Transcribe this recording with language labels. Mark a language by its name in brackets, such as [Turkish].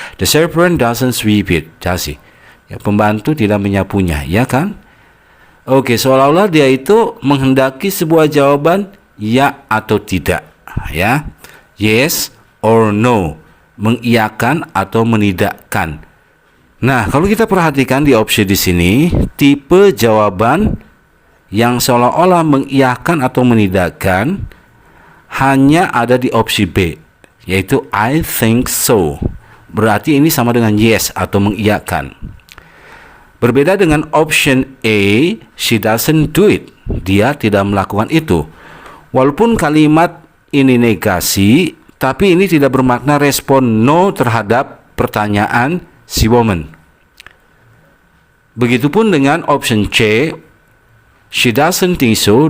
[English] The servant doesn't sweep it, does she? [Indonesian] Ya, pembantu tidak menyapunya, ya kan? Oke, seolah-olah dia itu menghendaki sebuah jawaban ya atau tidak, ya. [English] Yes or no, [Indonesian] mengiyakan atau menidakkan. Nah, kalau kita perhatikan di opsi di sini, tipe jawaban yang seolah-olah mengiyakan atau menidakkan hanya ada di opsi B, yaitu [English] I think so. [Indonesian] Berarti ini sama dengan yes atau mengiyakan. Berbeda dengan option A, [English] she doesn't do it. [Indonesian] Dia tidak melakukan itu. Walaupun kalimat ini negasi, tapi ini tidak bermakna respon no terhadap pertanyaan si woman. Begitupun dengan option C, [English] she doesn't think so.